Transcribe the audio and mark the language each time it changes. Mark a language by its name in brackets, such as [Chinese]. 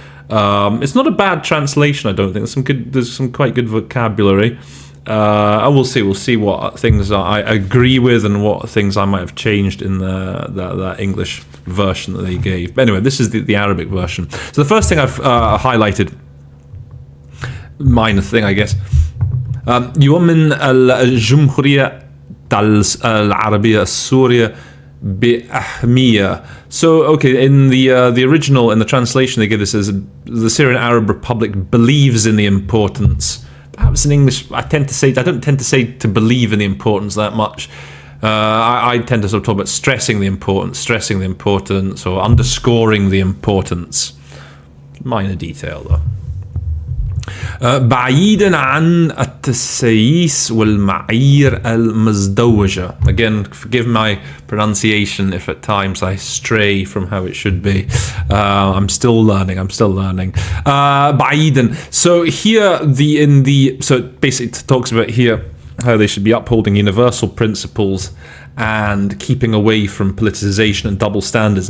[English] It's not a bad translation, I don't think. There's some quite good vocabulary. And we'll see what things I agree with and what things I might have changed in that English version that they gave. But anyway, this is the Arabic version. So the first thing I've highlighted, minor thing, I guess. [Arabic] يؤمن الجمهورية العربية السورية بأهمية. [English] So, okay, in the original, in the translation they give this as the Syrian Arab Republic believes in the importance. Perhaps in English, I don't tend to say to believe in the importance that much. I tend to sort of talk about stressing the importance, or underscoring the importance. Minor detail, though. [Arabic] بعيدا عن التسييس والمعايير المزدوجة. [English] Again, forgive my pronunciation if at times I stray from how it should be. I'm still learning. بعيدا. So here, so it basically talks about here how they should be upholding universal principles and keeping away from politicization and double standards.